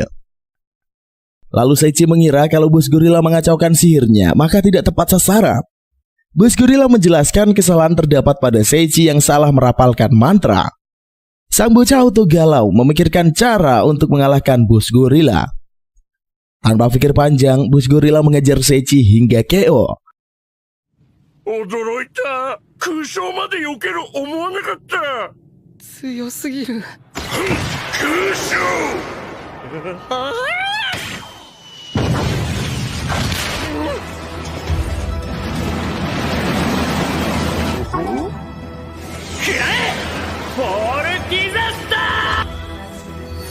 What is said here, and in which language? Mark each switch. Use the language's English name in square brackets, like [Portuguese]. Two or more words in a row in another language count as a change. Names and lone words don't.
[Indonesian] Lalu Seichi mengira kalau bos gorila mengacaukan sihirnya, maka tidak tepat sasaran. Bos gorila menjelaskan kesalahan terdapat pada Seichi yang salah merapalkan mantra. Sang bocah auto galau memikirkan cara untuk mengalahkan bos gorila. Tanpa pikir panjang, bos gorila mengejar Seichi hingga KO. [Japanese] 驚いた。空想まで避ける思わなかった。強すぎる。空想。フォールディザスター。